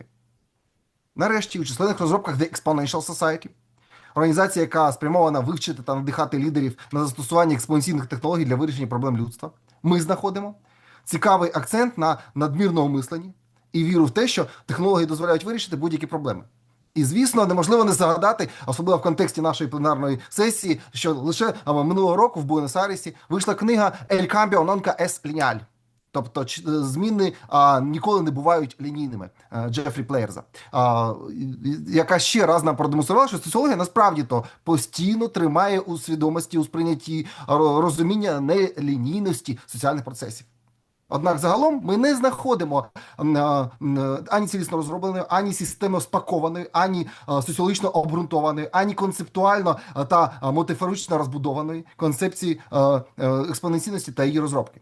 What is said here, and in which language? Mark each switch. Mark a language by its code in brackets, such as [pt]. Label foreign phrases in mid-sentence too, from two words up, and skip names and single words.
[uk] Нарешті, у численних розробках The Exponential Society, організація, яка спрямована вивчити та надихати лідерів на застосування експоненційних технологій для вирішення проблем людства, ми знаходимо цікавий акцент на надмірному мисленні і віру в те, що технології дозволяють вирішити будь-які проблеми. І, звісно, неможливо не згадати, особливо в контексті нашої пленарної сесії, що лише минулого року в Буенос-Айресі вийшла книга «El cambio nunca es lineal». Тобто зміни ніколи не бувають лінійними Джефрі Плеєрза, яка ще раз нам продемонструвала, що соціологія насправді то постійно тримає у свідомості, у сприйнятті розуміння нелінійності соціальних процесів. Однак загалом ми не знаходимо ані цілісно розробленої, ані системно спакованої, ані соціологічно обґрунтованої, ані концептуально та мотифорично розбудованої концепції експоненційності та її розробки.